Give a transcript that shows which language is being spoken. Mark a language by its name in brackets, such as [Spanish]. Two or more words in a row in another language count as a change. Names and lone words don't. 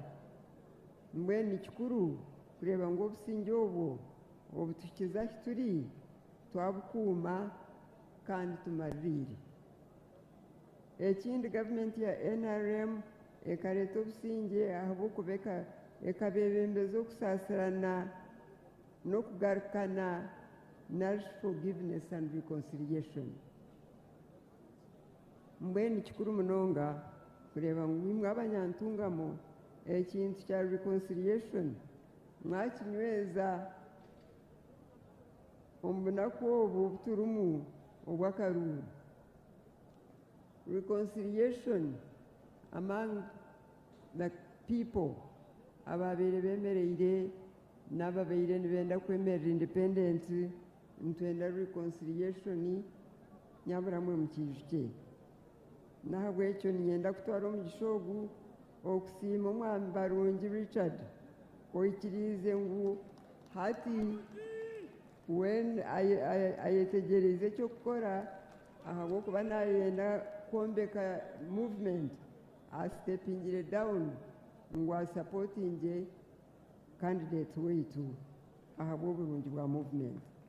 [Nyankole] Mbwenu ni kikuru kureba ngu obusinge obwo obutukiza ahi turi twabukuuma kandi tumarire. Ekindi gavumenti ya NRM ekareta obusinge ahabw'okuba ekabebembeza okusaasirana n'okugarukana [English] knowledge, forgiveness and reconciliation. [Nyankole] Mbwenu ni kikuru munonga kureba ngu imwe abanyantungamo ekintu kya reconciliation mwakinyweza omu bunaku obu buturumu obw'akaruru. [English] Reconciliation among the people [Nyankole] ababeire bemereire n'ababeire nibenda kwemerera independence ntwenda reconciliation nyaburamwe mu kijuke. Nahabwekyo ninyenda kutwara omugisha ogu okusiima omwami barungi Richard oikiriize ngu hati when ayetegereze ekyokukora ahabw'okuba nayenda kwombeka movement astepingire down ngu asupportinge candidate waitu ahabw'oburungi bwa movement.